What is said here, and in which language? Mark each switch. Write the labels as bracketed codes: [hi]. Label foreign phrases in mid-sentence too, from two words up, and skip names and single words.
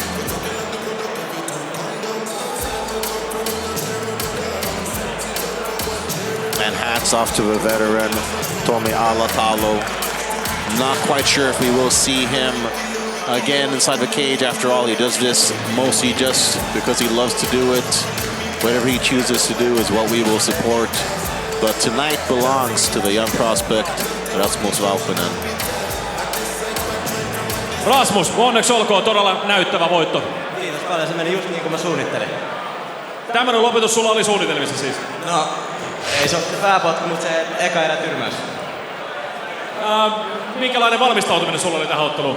[en] And hats off to the veteran, Tommi Alatalo. Not quite sure if we will see him again inside the cage. After all, he does this mostly just because he loves to do it. Whatever he chooses to do is what we will support. But tonight belongs to the young prospect, Rasmus Vauhkonen. [fi] Rasmus, onneksi olkoon, todella näyttävä voitto. Kiitos paljon, se meni just niin kuin mä suunnittelin. Tämmönen lopetus sulla oli suunnitelmissa siis? No, ei se ole pääpotku, mutta se eka erä tyrmäys. Minkälainen valmistautuminen sulla oli tähän otteluun?